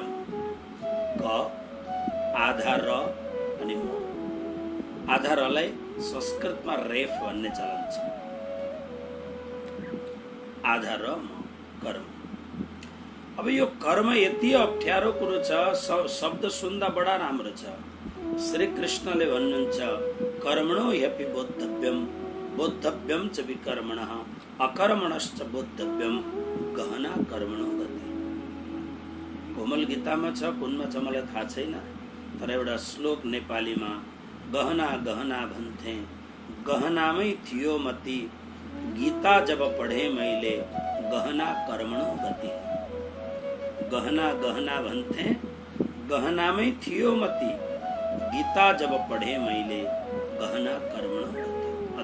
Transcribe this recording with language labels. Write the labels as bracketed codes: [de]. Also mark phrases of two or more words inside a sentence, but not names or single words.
[ne] क आधा र अनि म। आधा रलाई संस्कृतमा रेफ भन्ने चलन छ। आधा र म कर्म। अब यो कर्म यति अप्ठ्यारो कुरो छ। शब्द सुन्दा बडा राम्रो छ। श्री कृष्णले भन्नुहुन्छ [sa] कर्मणो ह्यपि बोद्धव्यम बोद्धव्यम च विकर्मणः अकर्मणश्च बोद्धव्यम गहना कर्मणो गति। [ne] कोमल गीतामा छ, कुनमा छ मलाई थाहा छैन। तर एउटा श्लोक नेपालीमा गहना गहना भन्थे गहनामै थियो मति गीता जब पढे मैले [sa] गहना कर्मणो गति। [ne] गहना गहना भन्थे गहनामै थियो मति गीता जब पढे मैले [sa] गहना कर्मणो गति।